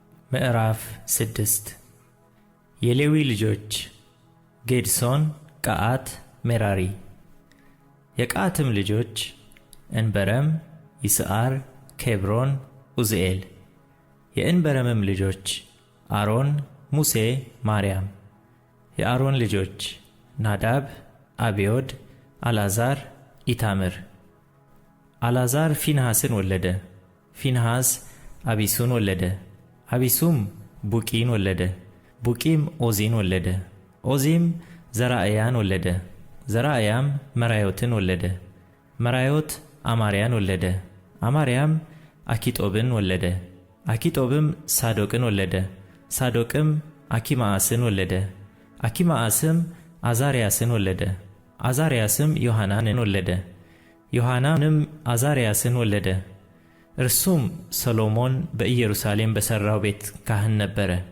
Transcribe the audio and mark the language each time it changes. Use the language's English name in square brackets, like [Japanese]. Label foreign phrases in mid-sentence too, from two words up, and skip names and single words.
[Amharic] ምዕራፍ 6 የሌዊ ልጆች ጌድሶን፣ ቀዓት፣ ሜራሪ። የቀዓትም ልጆች እንበረም፣ ይስዓር፣ ኬብሮን፣ ዑዝኤል። የእንበረምም ልጆች አሮን፣ ሙሴ፣ ማርያም። የአሮን ልጆች ናዳብ፣ አብዮድ፣ አልዓዛር፣ ኢታምር። አልዓዛር ፊንሐስን ወለደ። ፊንሐስ አቢሱን ወለደ። አቢሱም ቡቂን ወለደ። ቡቂም ኦዚን ወለደ። ኦዚም ዘራእያን ወለደ። ዘራእያም መራዮትን ወለደ። መራዮት አማርያን ወለደ። አማርያም አኪጦብን ወለደ። አኪጦብም ሳዶቅን ወለደ። ሳዶቅም አኪማአስን ወለደ። አኪማአስም አዛርያስን ወለደ። አዛርያስም ዮሐናንን ወለደ። ዮሐናንም አዛርያስን ወለደ። እርሱም ሰሎሞን በኢየሩሳሌም በሠራው ቤት ካህን ነበረ።